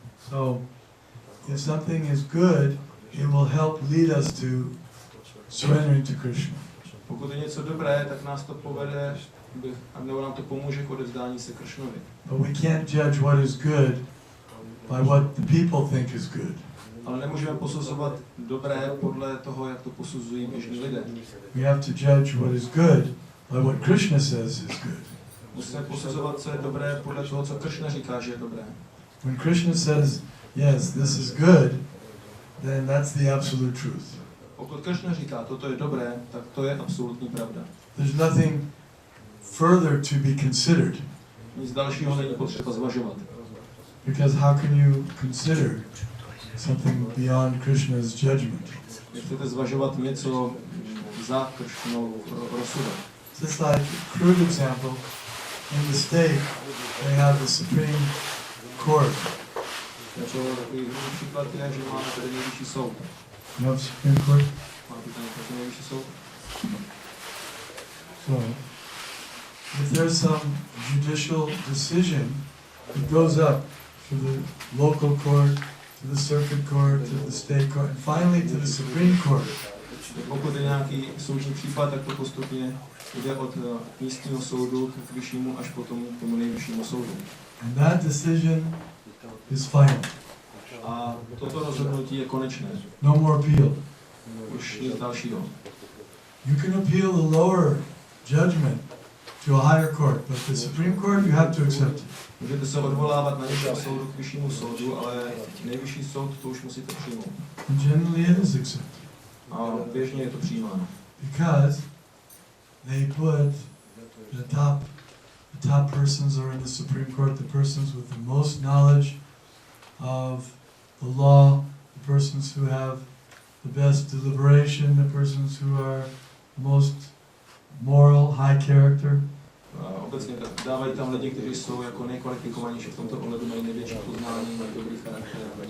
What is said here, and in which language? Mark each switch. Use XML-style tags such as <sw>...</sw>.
<en>So, if something is good, it will help lead us to surrendering to Krishna.</en> <cs>Pokud je něco dobré, tak nás to povede, nebo nám to pomůže k odevzdání se Kršnovi.</cs> <en>But we can't judge what is good by what the people think is good.</en> <cs>Ale nemůžeme posuzovat dobré podle toho, jak to posuzují běžní lidé.</cs> <en>We have to judge what is good by what Krishna says is good.</en> <cs>Musíme posuzovat, co je dobré podle toho, co Kršna říká, že je dobré.</cs> <en>When Krishna says, yes, this is good, then that's the absolute truth.</en> <cs>Pokud Kršna říká, toto je dobré, tak to je absolutní pravda.</cs> <en>There's nothing further to be considered.</en> <cs>Nic dalšího není potřeba zvažovat.</cs> <en>Because how can you consider something beyond Krishna's judgment?</en> <cs>Chcete zvažovat něco za Kršnou rozsudek.</cs> <en>Just like a crude example, in the state they have the Supreme Court.</en> <cs>Jako takový příklad je, že máme tady nejvyšší soud.</cs> <en>You have Supreme Court?</en> <cs>Máte tady taky nejvyšší soud?</cs> <en>So, if there's some judicial decision, it goes up to the local court, to the circuit court, to the state court, and finally to the Supreme Court.</en> <cs>Pokud je nějaký soudní případ, tak to postupně jde od místního soudu k vyššímu až potom k tomu nejvyššímu soudu.</cs> <en>And that decision is final.</en> <cs>A toto rozhodnutí je konečné.</cs> <en>No more appeal.</en> <cs>Už nic dalšího.</cs> <en>You can appeal the lower judgment to a higher court, but the Supreme Court, you have to accept it.</en> <cs>Můžete se odvolávat na nižším soudu k vyššímu soudu, ale nejvyšší soud to už musíte přijmout.</cs> <en>And generally it is accepted.</en> <cs>A běžně je to přijímáno.</cs> <en>Because they put the top persons are in the Supreme Court, the persons with the most knowledge of the law, the persons who have the best deliberation, the persons who are the most moral, high character.</en> <cs>A obecně dávají tam lidi, kteří jsou jako nejkvalifikovanější v tomto ohledu, mají největší poznání, mají dobrý charakter.</cs>